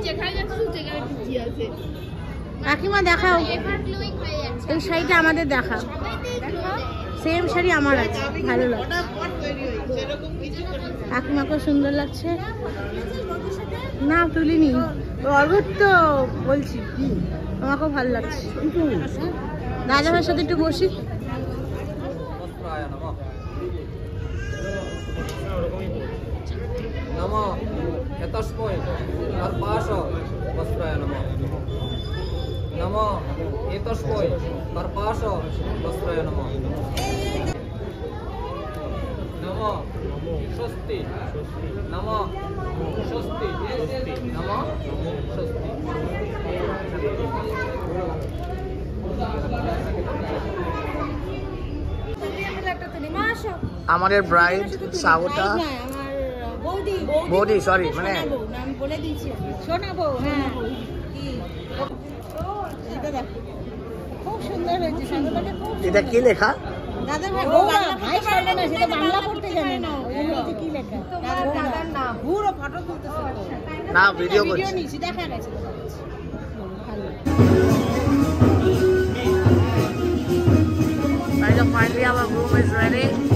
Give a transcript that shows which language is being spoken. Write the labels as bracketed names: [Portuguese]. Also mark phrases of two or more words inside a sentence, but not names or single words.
[Bangla] কাকিমা দেখাও এই শাড়িটা, আমাদের দেখা সেম শাড়ি আমার আছে, ভালো লাগছে। কাকিমাকেও সুন্দর লাগছে। না তুলিনি, অর্ঘ্য তো বলছি, তোমাকেও ভালো লাগছে। দাদা ভাইয়ের সাথে একটু বসি। [Sanskrit] नमो यतस्मै कर्पाश वस्त्राय नमः नमो एतस्मै कर्पाश वस्त्राय नमः नमो स्वस्ति नमो स्वस्ति नमो स्वस्ति। [Bangla] আমাদের ব্রাইড সাগরটা বৌদি, সরি মানে আমি বলে দিয়েছি, শোনাবো। হ্যাঁ, এটা দেখো খুব সুন্দর হয়েছে, সাগরটাকে খুব। এটা কি লেখা? দাদা ভাই, ও ভাই পারবে না, সেটা বাংলা পড়তে জানে না, ওই জন্য বলছে কি লেখা। তোমার দাদার নাম পুরো ফটো তুলতেছে না, ভিডিও ভিডিও করছি। নিছি, দেখা গেছে। [English] Finally our room is ready.